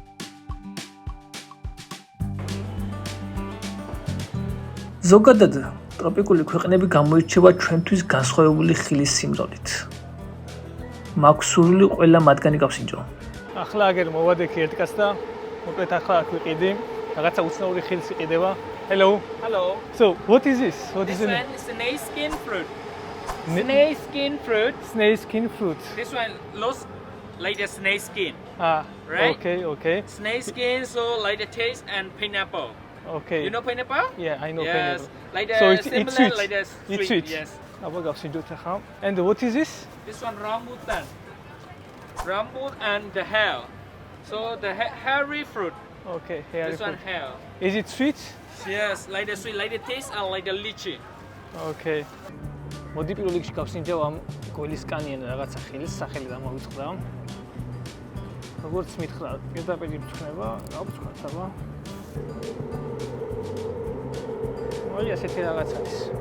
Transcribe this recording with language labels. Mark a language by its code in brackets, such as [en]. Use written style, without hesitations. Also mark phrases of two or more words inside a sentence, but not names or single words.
[ka] ზოგადად ტროპიკული ქვეყნები გამოირჩევა ჩვენთვის განსხვავებული ხილის სიმრავლით. მაქვს სურვილი ყველა მათგანი გავსინჯო. ახლა აგერ მოვადექი ერთ კაცს და მოკლედ ახლა აქ ვიყიდი. რაღაცა უცნაური ხილს იყიდება. [en] Hello. Hello. So, what is this? What is This it? one is snake skin fruit. Snake skin fruit. Snake skin fruit. This one looks like the snake skin. Ah, Right? okay. Snake skin, so like the taste and pineapple. Okay. You know pineapple? Yeah, I know Yes. pineapple. Like the So it's similar sweet. like the It's sweet. Yes. [ka] აბა გავსინჯოთ ახლა. [en] And what is this? This one rambutan. Rambutan and the hair. So the hairy fruit. Okay, here This one hair. Is it sweet? Yes, like the sweet, like the taste and like the lychee. Okay. [ka] მოდი პირველ რიგში გავსინჯავ ამ გველისკანიან რაღაცა ხილის სახელი დამოვიწყდა. როგორც მითხრა, პირდაპირ იფრთხნება, გავწყვეტ აბა. ой, ასეთი რაღაც არის.